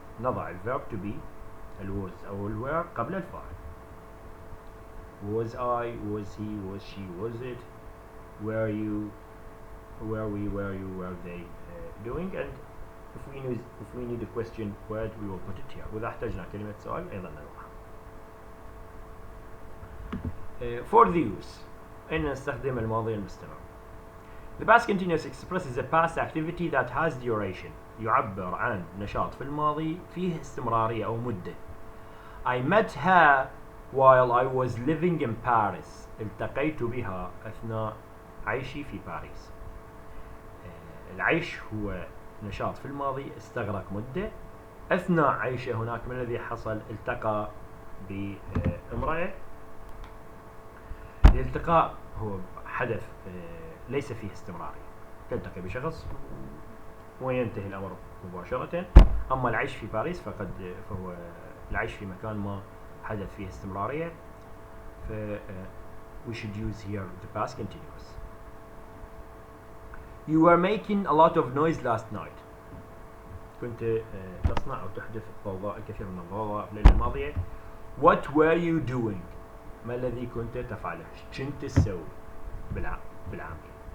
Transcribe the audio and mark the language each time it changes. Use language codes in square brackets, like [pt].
[ar] نضع ال [en] verb to be was [ar] أو were قبل الفاعل. [en] Was I, was he, was she, was it, were you, were we, were you, were they doing. And if we need a question word, we will put it here. [ar] وإذا احتجنا كلمة سؤال أيضا نضعها. [en] For the use, [ar] أين نستخدم الماضي المستمر. [en] The past continuous expresses a past activity that has duration. [ar] يعبر عن نشاط في الماضي فيه استمرارية أو مدة. [en] I met her while I was living in Paris. [ar] التقيت بها أثناء عيشي في باريس. العيش هو نشاط في الماضي استغرق مدة. أثناء عيشه هناك من الذي حصل التقى بامرأة. الالتقاء هو حدث ليس فيه استمرارية، تلتقي بشخص وينتهي الأمر مباشرة. أما العيش في باريس فهو العيش في مكان ما حدث فيه استمرارية. [en] we should use here the past continuous. You were making a lot of noise last night. [ar] كنت تصنع أو تحدث ضوضاء، الكثير من الضوضاء في الليلة الماضية. [en] What were you doing? [ar] ما الذي كنت تفعله؟ كنت تسوي بالعامل.